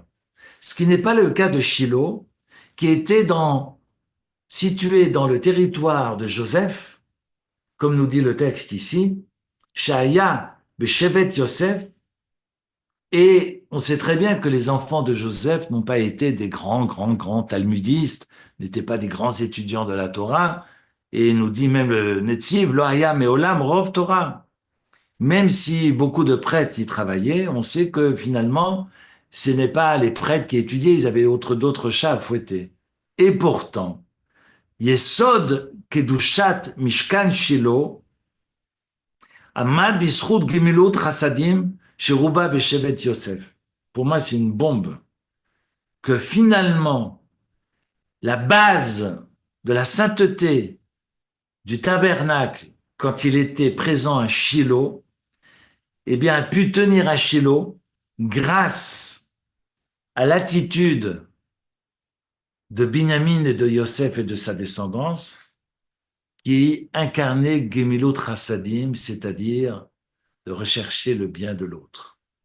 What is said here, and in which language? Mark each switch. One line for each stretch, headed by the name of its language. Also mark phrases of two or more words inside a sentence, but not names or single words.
French: Ce qui n'est pas le cas de Shiloh, qui était situé dans le territoire de Joseph, comme nous dit le texte ici,
Hebrew: שהיה בשבט יוסף,
French: et on sait très bien que les enfants de Joseph n'ont pas été des grands talmudistes, n'étaient pas des grands étudiants de la Torah, et nous dit même le Netziv,
Hebrew: לא היה מעולם רב תורה.
French: Même si beaucoup de prêtres y travaillaient, on sait que finalement, ce n'est pas les prêtres qui étudiaient, ils avaient d'autres chats à fouetter. Et pourtant,
Hebrew: יסוד קדושת משכן שילה עמד בזכות גמילות חסדים שרובה בשבט יוסף.
French: Pour moi, c'est une bombe. Que finalement, la base de la sainteté du tabernacle, quand il était présent à Shiloh, eh bien, a pu tenir à Shiloh grâce à l'attitude de Binyamin et de Yosef et de sa descendance, qui incarnait
Hebrew: גמילות חסדים,
French: c'est-à-dire de rechercher le bien de l'autre.